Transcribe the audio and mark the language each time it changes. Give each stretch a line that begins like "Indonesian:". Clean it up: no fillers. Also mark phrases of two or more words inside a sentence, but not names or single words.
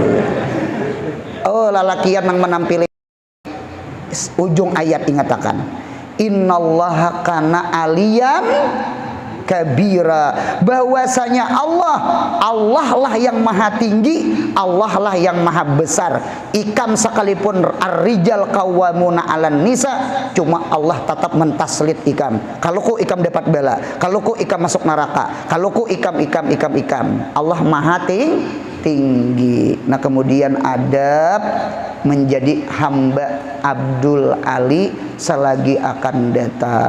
Indonesian: Oh lalakian yang menampili ujung ayat ingatakan
Arabic: innallaha kana aliyan kabira,
Indonesian: bahwasanya Allah lah yang maha tinggi, Allah lah yang maha besar.
Banjar: Ikam sekalipun
Arabic: ar-rijal qawwamuna 'alan nisa,
Banjar: cuma Allah tetap mentaslit ikam. Kalau ku ikam dapat bala, kalau ku ikam masuk neraka, kalau ku ikam.
Indonesian: Allah maha tinggi. Nah kemudian adab menjadi hamba Abdul Ali selagi akan datang.